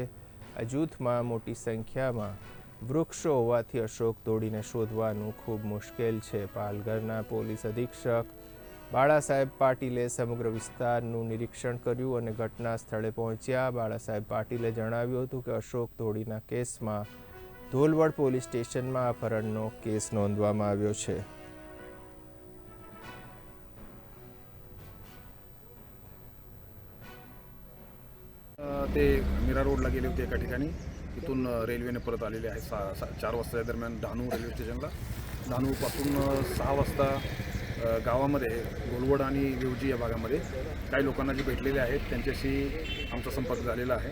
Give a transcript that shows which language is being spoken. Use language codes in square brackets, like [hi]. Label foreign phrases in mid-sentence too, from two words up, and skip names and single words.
[gu] આ જૂથમાં મોટી સંખ્યામાં વૃક્ષો હોવાથી અશોક ધોડીને શોધવાનું ખૂબ મુશ્કેલ છે. પાલઘરના પોલીસ અધિક્ષક બાળાસાહેબ પાટીલે સમગ્ર વિસ્તારનું નિરીક્ષણ કર્યું અને ઘટના સ્થળે પહોંચ્યા. બાળાસાહેબ પાટીલે જણાવ્યું હતું કે અશોક ધોડીના કેસમાં ધોલવડ પોલીસ સ્ટેશનમાં અપહરણનો કેસ નોંધવામાં આવ્યો છે. [mr] ते मीरा रोडला गेले होते एका ठिकाणी. तिथून रेल्वेने परत आलेले आहेत 4 वाजता दरम्यान डहाणू रेल्वे स्टेशनला. डहाणूपासून 6 वाजता गावामध्ये गोलवड आणि विवजी या भागामध्ये काही लोकांना जे भेटलेले आहेत त्यांच्याशी आमचा संपर्क झालेला आहे.